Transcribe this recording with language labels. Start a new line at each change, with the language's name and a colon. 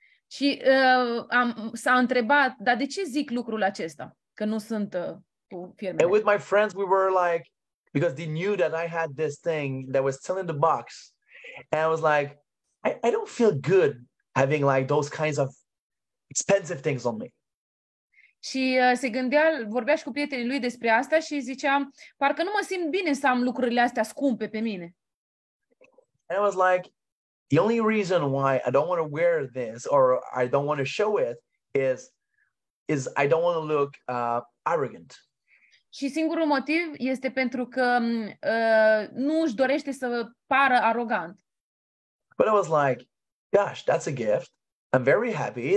Romanian: Și s-a întrebat, dar de ce zic lucrul acesta? Că nu sunt cu firmele.
English: And with my friends, we were like, because they knew that I had this thing that was still in the box. And I was like, I don't feel good having like those kinds of expensive things on me.
Romanian: Și vorbea și cu prietenii lui despre asta și zicea, parcă nu mă simt bine să am lucrurile astea scumpe pe mine.
English: And I was like, the only reason why I don't want to wear this or I don't want to show it is I don't want to look arrogant.
Romanian: Și singurul motiv este pentru că nu își dorește să pară arogant.
English: But I was like, gosh, that's a gift. I'm very happy.